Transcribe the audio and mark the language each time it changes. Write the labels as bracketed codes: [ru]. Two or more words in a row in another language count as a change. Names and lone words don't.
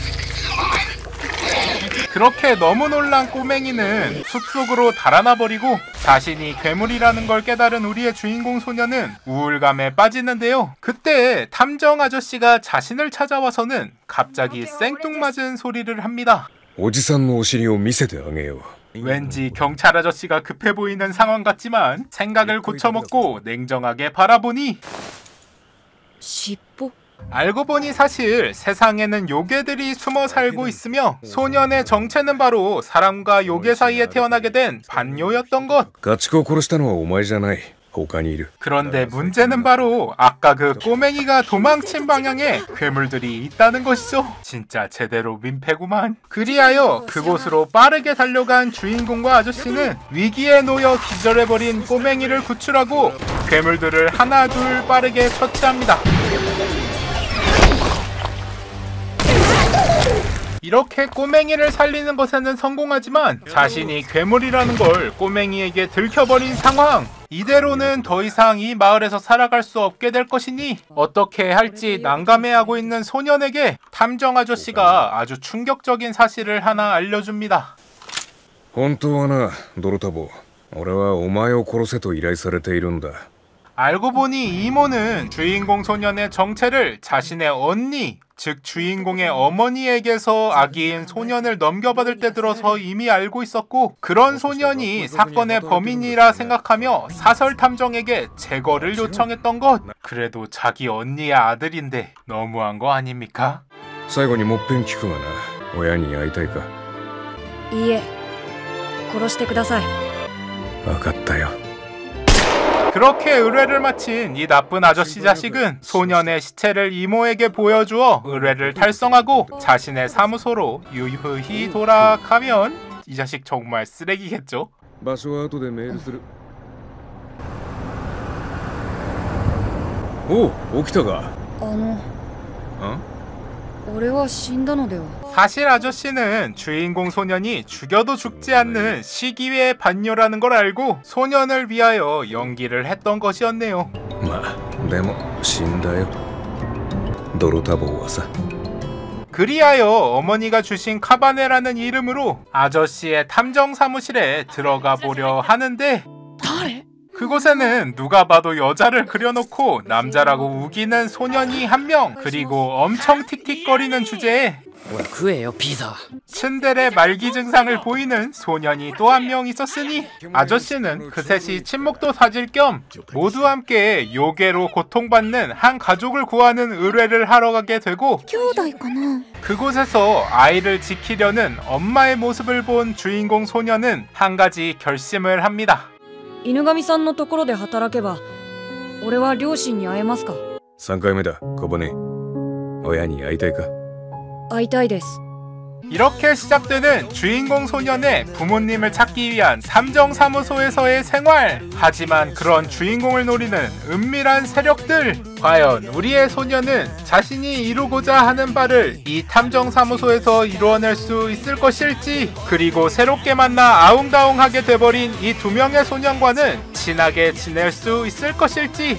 [ko] 그렇게 너무 놀란 꼬맹이는 숲속으로 달아나 버리고 자신이 괴물이라는 걸 깨달은 우리의 주인공 소녀는 우울감에 빠지는데요. 그때 탐정 아저씨가 자신을 찾아와서는 갑자기 생뚱맞은 소리를 합니다. [ja] おじさんのお尻を見せてあげよう。 [ko] 왠지 경찰 아저씨가 급해 보이는 상황 같지만 생각을 고쳐먹고 냉정하게 바라보니, [ja] 尻尾? [ko] 알고 보니 사실 세상에는 요괴들이 숨어 살고 있으며 소년의 정체는 바로 사람과 요괴 사이에 태어나게 된 반요였던 것. [ja] 家畜を殺したのはお前じゃない。他にいる。 [ko] 그런데 문제는 바로 아까 그 꼬맹이가 도망친 방향에 괴물들이 있다는 것이죠. 진짜 제대로 민폐구만. 그리하여 그곳으로 빠르게 달려간 주인공과 아저씨는 위기에 놓여 기절해버린 꼬맹이를 구출하고 괴물들을 하나 둘 빠르게 처치합니다. 이렇게 꼬맹이를 살리는 것에는 성공하지만 자신이 괴물이라는 걸 꼬맹이에게 들켜버린 상황. 이대로는 더 이상 이 마을에서 살아갈 수 없게 될 것이니 어떻게 할지 난감해하고 있는 소년에게 탐정 아저씨가 아주 충격적인 사실을 하나 알려줍니다. [ja] 本当はな、ドロタボ。俺はお前を殺せと依頼されているんだ。 [ko] 알고 보니 이모는 주인공 소년의 정체를 자신의 언니, 즉 주인공의 어머니에게서 아기인 소년을 넘겨받을 때 들어서 이미 알고 있었고, 그런 소년이 사건의 범인이라 생각하며 사설 탐정에게 제거를 요청했던 것. 그래도 자기 언니의 아들인데 너무한 거 아닙니까? [ja] 最後にもっぺん聞くがな。親に会いたいか。いいえ、殺してください。分かったよ。 [ko] 그렇게 의뢰를 마친 이 나쁜 아저씨 자식은 소년의 시체를 이모에게 보여주어 의뢰를 달성하고 자신의 사무소로 유유히 돌아가면, 이 자식 정말 쓰레기겠죠? [ja] 場所は後でメールする。おう、起きたか。俺は死んだのでは。 [ko] 사실 아저씨는 주인공 소년이 죽여도 죽지 않는 시기의 반뇨라는 걸 알고 소년을 위하여 연기를 했던 것이었네요. [ja] まあ、でも死んだよ。ドロタボはさ。 [ko] 그리하여 어머니가 주신 카바네라는 이름으로 아저씨의 탐정 사무실에 들어가 보려 하는데, 그곳에는 누가 봐도 여자를 그려놓고 남자라고 우기는 소년이 한 명, 그리고 엄청 틱틱거리는 주제에 [ja] ほら食えよピザ [ko] 츤데레 말기 증상을 보이는 소년이 또 한 명 있었으니 아저씨는 그 셋이 친목도 사질 겸 모두 함께 요괴로 고통받는 한 가족을 구하는 의뢰를 하러 가게 되고 [ja] 兄弟かな [ko] 그곳에서 아이를 지키려는 엄마의 모습을 본 주인공 소년은 한 가지 결심을 합니다. [ja] 犬神さんのところで働けば俺は両親に会えますか 3回目だ小骨親に会いたいか会いたいです [ko] 이렇게 시작되는 주인공 소년의 부모님을 찾기 위한 탐정사무소에서의 생활. 하지만 그런 주인공을 노리는 은밀한 세력들. 과연 우리의 소년은 자신이 이루고자 하는 바를 이 탐정사무소에서 이루어낼 수 있을 것일지, 그리고 새롭게 만나 아웅다웅하게 돼버린 이 두 명의 소년과는 친하게 지낼 수 있을 것일지.